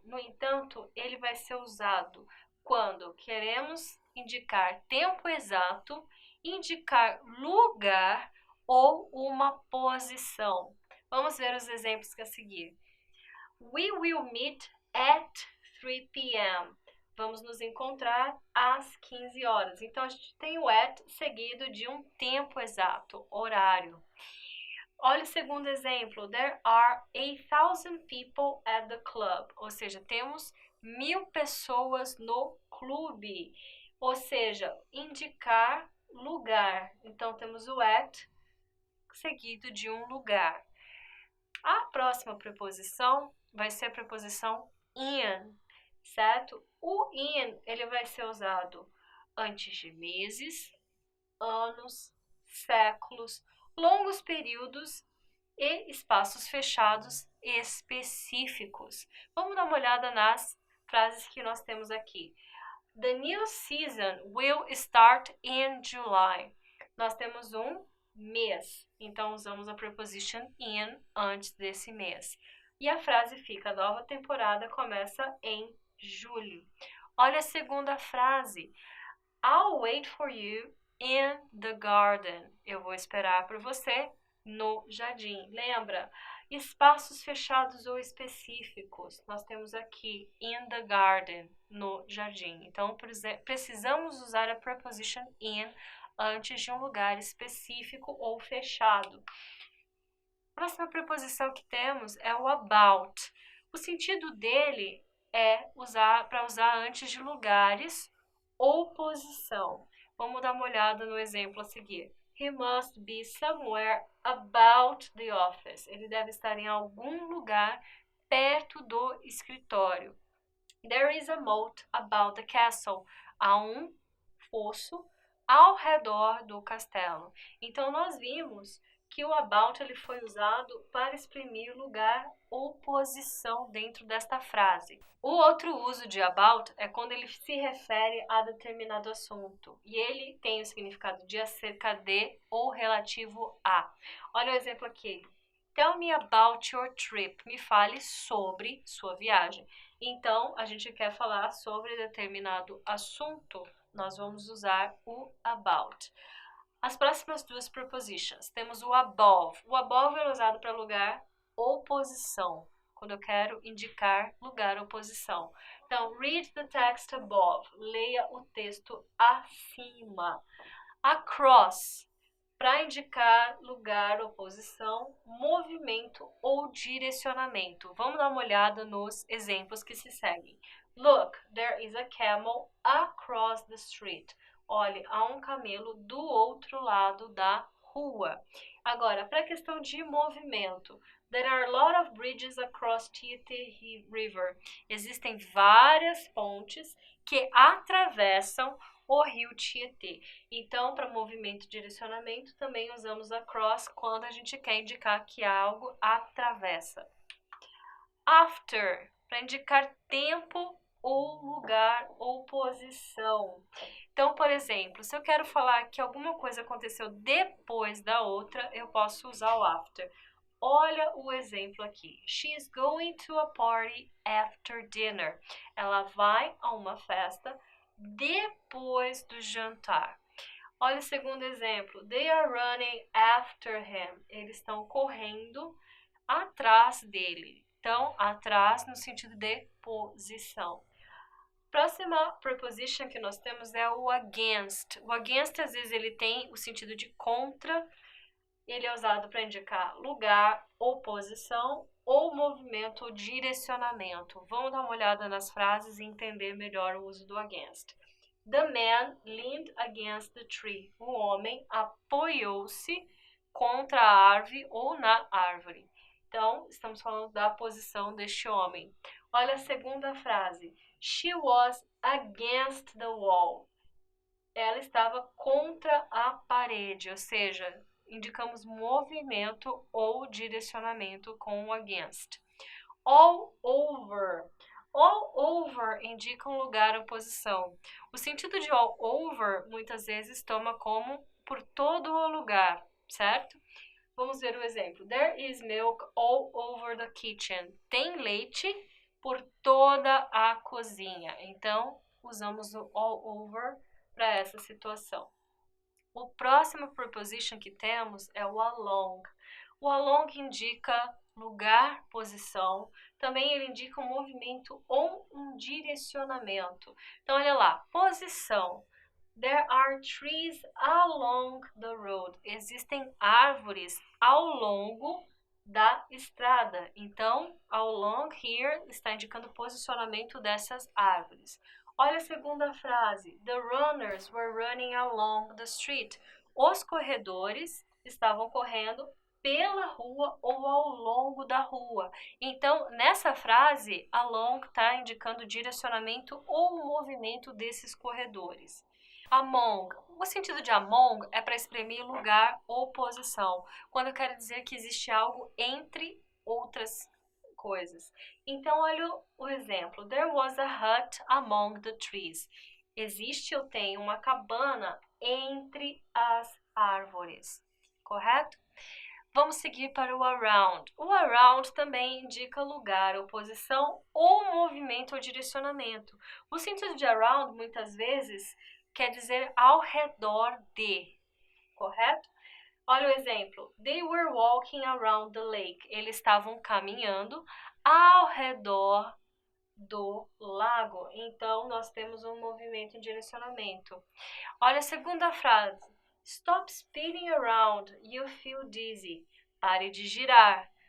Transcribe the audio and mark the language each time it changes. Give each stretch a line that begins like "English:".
Portuguese: No entanto, ele vai ser usado quando queremos indicar tempo exato, indicar lugar ou uma posição. Vamos ver os exemplos que a seguir.
English: We will meet at 3 p.m.
Portuguese: Vamos nos encontrar às 15 horas. Então, a gente tem o at seguido de um tempo exato, horário. Olha o segundo exemplo.
English: There are 1,000 people at the club.
Portuguese: Ou seja, temos 1.000 pessoas no clube. Ou seja, indicar lugar. Então, temos o at seguido de um lugar. A próxima preposição vai ser a preposição in, certo? O in, ele vai ser usado antes de meses, anos, séculos, longos períodos e espaços fechados específicos. Vamos dar uma olhada nas frases que nós temos aqui.
English: The new season will start in July.
Portuguese: Nós temos um mês, então usamos a preposition in antes desse mês. E a frase fica: a nova temporada começa em julho. Olha a segunda frase.
English: I'll wait for you in the garden.
Portuguese: Eu vou esperar por você no jardim. Lembra Espaços fechados ou específicos. Nós temos aqui in the garden, no jardim. Então, precisamos usar a preposition in antes de um lugar específico ou fechado. A próxima preposição que temos é o about. O sentido dele é para usar antes de lugares ou posição. Vamos dar uma olhada no exemplo a seguir.
English: He must be somewhere about the office.
Portuguese: Ele deve estar em algum lugar perto do escritório.
English: There is a moat about the castle.
Portuguese: Há um fosso ao redor do castelo. Então, nós vimos que o about ele foi usado para exprimir lugar ou posição dentro desta frase. O outro uso de about é quando ele se refere a determinado assunto e ele tem o significado de acerca de ou relativo a. Olha o exemplo aqui.
English: Tell me about your trip.
Portuguese: Me fale sobre sua viagem. Então, a gente quer falar sobre determinado assunto, nós vamos usar o about. As próximas duas prepositions, temos o above. O above é usado para lugar ou posição, quando eu quero indicar lugar ou posição. Então,
English: read the text above.
Portuguese: Leia o texto acima. Across, para indicar lugar ou posição, movimento ou direcionamento. Vamos dar uma olhada nos exemplos que se seguem.
English: Look, there is a camel across the street.
Portuguese: Olhe, há um camelo do outro lado da rua. Agora, para a questão de movimento.
English: There are a lot of bridges across Tietê River.
Portuguese: Existem várias pontes que atravessam o rio Tietê. Então, para movimento e direcionamento, também usamos across quando a gente quer indicar que algo atravessa. After, para indicar tempo ou lugar ou posição. Então, por exemplo, se eu quero falar que alguma coisa aconteceu depois da outra, eu posso usar o after. Olha o exemplo aqui.
English: She is going to a party after dinner.
Portuguese: Ela vai a uma festa depois do jantar. Olha o segundo exemplo.
English: They are running after him.
Portuguese: Eles estão correndo atrás dele. Então, atrás no sentido de posição. Próxima preposition que nós temos é o against. O against, às vezes, ele tem o sentido de contra. Ele é usado para indicar lugar ou posição, ou movimento ou direcionamento. Vamos dar uma olhada nas frases e entender melhor o uso do against.
English: The man leaned against the tree.
Portuguese: O homem apoiou-se contra a árvore ou na árvore. Então, estamos falando da posição deste homem. Olha a segunda frase.
English: She was against the wall.
Portuguese: Ela estava contra a parede, ou seja, indicamos movimento ou direcionamento com o against. All over. All over indica um lugar ou posição. O sentido de all over muitas vezes toma como por todo o lugar, certo? Vamos ver o exemplo.
English: There is milk all over the kitchen.
Portuguese: Tem leite por toda a cozinha. Então, usamos o all over para essa situação. O próximo preposition que temos é o along. O along indica lugar, posição. Também ele indica um movimento ou um direcionamento. Então, olha lá, posição.
English: There are trees along the road.
Portuguese: Existem árvores ao longo da estrada. Então, along here está indicando o posicionamento dessas árvores. Olha a segunda frase.
English: The runners were running along the street.
Portuguese: Os corredores estavam correndo pela rua ou ao longo da rua. Então, nessa frase, along está indicando o direcionamento ou o movimento desses corredores. Among. O sentido de among é para exprimir lugar ou posição, quando eu quero dizer que existe algo entre outras coisas. Então, olha o exemplo.
English: There was a hut among the trees.
Portuguese: Existe ou tem uma cabana entre as árvores, correto? Vamos seguir para o around. O around também indica lugar ou posição ou movimento ou direcionamento. O sentido de around, muitas vezes, quer dizer ao redor de, correto? Olha o exemplo.
English: They were walking around the lake.
Portuguese: Eles estavam caminhando ao redor do lago. Então, nós temos um movimento em direcionamento. Olha a segunda frase.
English: Stop spinning around. You feel dizzy.
Portuguese: Pare de girar.